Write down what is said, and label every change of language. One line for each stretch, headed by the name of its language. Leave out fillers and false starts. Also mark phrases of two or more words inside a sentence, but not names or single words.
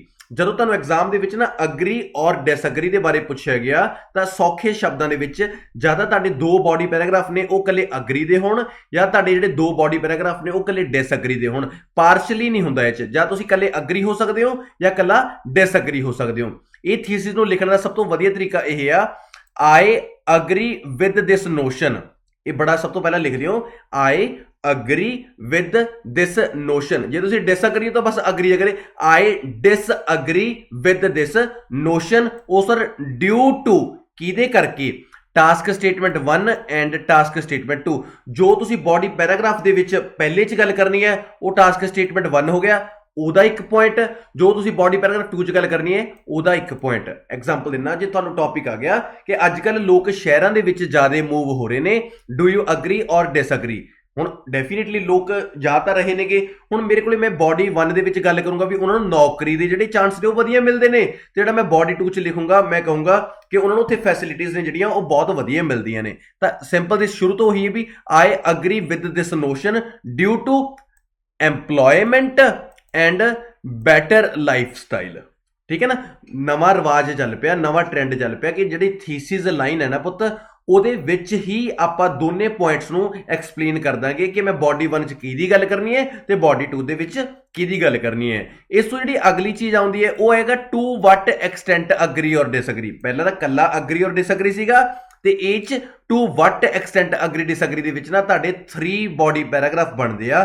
Punjabi: ਜਦੋਂ ਤੁਹਾਨੂੰ ਐਗਜ਼ਾਮ ਦੇ ਵਿੱਚ ਨਾ
English: agree or disagree
Punjabi: ਦੇ ਬਾਰੇ ਪੁੱਛਿਆ ਗਿਆ ਤਾਂ ਸੌਖੇ ਸ਼ਬਦਾਂ ਦੇ ਵਿੱਚ ਜਿਆਦਾ ਤੁਹਾਡੇ 2
English: body paragraph
Punjabi: ਨੇ ਉਹ ਕੱਲੇ ਅਗਰੀ ਦੇ ਹੋਣ ਜਾਂ ਤੁਹਾਡੇ ਜਿਹੜੇ 2
English: body paragraph
Punjabi: ਨੇ ਉਹ ਕੱਲੇ ਡਿਸਐਗਰੀ ਦੇ ਹੋਣ। ਪਾਰਸ਼ਲੀ ਨਹੀਂ ਹੁੰਦਾ ਇਹ ਚ ਜਾਂ ਤੁਸੀਂ ਕੱਲੇ ਅਗਰੀ ਹੋ ਸਕਦੇ ਹੋ ਜਾਂ ਕੱਲਾ ਡਿਸਐਗਰੀ ਹੋ ਸਕਦੇ ਹੋ। ਇਹ ਥੀਸਿਸ ਨੂੰ ਲਿਖਣ ਦਾ ਸਭ ਤੋਂ ਵਧੀਆ ਤਰੀਕਾ ਇਹ ਆ
English: I agree with this notion।
Punjabi: ਇਹ ਬੜਾ ਸਭ ਤੋਂ ਪਹਿਲਾਂ ਲਿਖ ਦਿਓ
English: I agree with this notion।
Punjabi: ਜੇ ਤੁਸੀਂ disagree ਤਾਂ ਬਸ agree ਕਰੇ
English: I disagree with this notion
Punjabi: ਉਹ ਸਰ
English: due to
Punjabi: ਕਿਹਦੇ ਕਰਕੇ
English: task statement 1 and task statement 2
Punjabi: ਜੋ ਤੁਸੀਂ
English: body paragraph
Punjabi: ਦੇ ਵਿੱਚ ਪਹਿਲੇ ਚ ਗੱਲ ਕਰਨੀ ਹੈ ਉਹ
English: task statement 1
Punjabi: ਹੋ ਗਿਆ ਉਹਦਾ ਇੱਕ ਪੁਆਇੰਟ, ਜੋ ਤੁਸੀਂ
English: body paragraph 2
Punjabi: ਚ ਗੱਲ ਕਰਨੀ ਹੈ ਉਹਦਾ ਇੱਕ ਪੁਆਇੰਟ। ਐਗਜ਼ਾਮਪਲ ਦਿੰਦਾ, ਜੇ ਤੁਹਾਨੂੰ ਟੌਪਿਕ ਆ ਗਿਆ ਕਿ ਅੱਜ ਕੱਲ੍ਹ ਲੋਕ ਸ਼ਹਿਰਾਂ ਦੇ ਵਿੱਚ ਜ਼ਿਆਦਾ ਮੂਵ ਹੋ ਰਹੇ ਨੇ,
English: do you agree or disagree?
Punjabi: ਹੁਣ ਡੈਫੀਨੇਟਲੀ ਲੋਕ ਜਾ ਤਾਂ ਰਹੇ ਨੇਗੇ। ਹੁਣ ਮੇਰੇ ਕੋਲ ਮੈਂ ਬੋਡੀ 1 ਦੇ ਵਿੱਚ ਗੱਲ ਕਰੂੰਗਾ ਵੀ ਉਹਨਾਂ ਨੂੰ ਨੌਕਰੀ ਦੇ ਜਿਹੜੇ ਚਾਂਸ ਨੇ ਉਹ ਵਧੀਆ ਮਿਲਦੇ ਨੇ, ਤੇ ਜਿਹੜਾ ਮੈਂ ਬੋਡੀ 2 ਚ ਲਿਖੂੰਗਾ ਮੈਂ ਕਹੂੰਗਾ ਕਿ ਉਹਨਾਂ ਨੂੰ ਉੱਥੇ ਫੈਸਿਲਿਟੀਜ਼ ਨੇ ਜਿਹੜੀਆਂ ਉਹ ਬਹੁਤ ਵਧੀਆ ਮਿਲਦੀਆਂ ਨੇ। ਤਾਂ ਸਿੰਪਲ ਦੀ ਸ਼ੁਰੂ ਤੋਂ ਹੀ ਵੀ
English: I agree with this notion due to employment and better life style.
Punjabi: ਠੀਕ ਹੈ ਨਾ, ਨਵਾਂ ਰਿਵਾਜ ਚੱਲ ਪਿਆ, ਨਵਾਂ ਟ੍ਰੈਂਡ ਚੱਲ ਪਿਆ ਕਿ ਜਿਹੜੀ
English: thesis line
Punjabi: ਹੈ ਨਾ ਪੁੱਤ, ਉਹਦੇ ਵਿੱਚ ਹੀ ਆਪਾਂ ਦੋਨੇ ਪੁਆਇੰਟਸ ਨੂੰ ਐਕਸਪਲੇਨ ਕਰ ਦਾਂਗੇ ਕਿ ਮੈਂ ਬੋਡੀ 1 ਚ ਕਿਹਦੀ ਗੱਲ ਕਰਨੀ ਹੈ ਤੇ ਬੋਡੀ 2 ਦੇ ਵਿੱਚ ਕਿਹਦੀ ਗੱਲ ਕਰਨੀ ਹੈ। ਇਸ ਤੋਂ ਜਿਹੜੀ ਅਗਲੀ ਚੀਜ਼ ਆਉਂਦੀ ਹੈ ਉਹ ਹੈਗਾ
English: to what extent agree or disagree.
Punjabi: ਪਹਿਲਾਂ ਤਾਂ ਕੱਲਾ
English: agree or disagree
Punjabi: ਸੀਗਾ, ਤੇ ਇਹ ਚ
English: to what extent agree disagree
Punjabi: ਦੇ ਵਿੱਚ ਨਾ ਤੁਹਾਡੇ 3
English: body paragraph
Punjabi: ਬਣਦੇ ਆ।